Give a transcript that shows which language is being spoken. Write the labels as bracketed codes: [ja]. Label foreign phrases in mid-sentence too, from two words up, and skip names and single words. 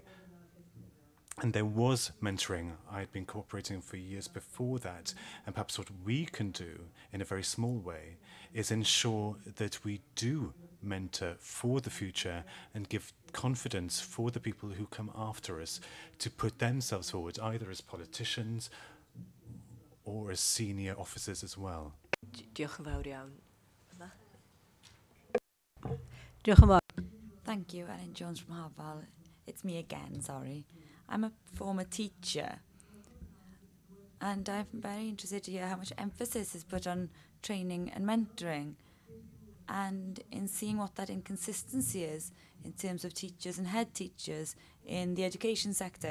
[en] And there was mentoring. I had been cooperating for years before that, and perhaps what we can do in a very small way is ensure that we do mentor for the future and give confidence for the people who come after us to put themselves forward, either as politicians or as senior officers as well. [cy] Diolch yn fawr iawn. Diolch yn fawr. [en] Thank you, Ellen Jones from Hywel. It's me again, sorry. I'm a former teacher, and I'm very interested to hear how much emphasis is put on training and mentoring, and in seeing what that inconsistency is in terms of teachers and head teachers in the education sector.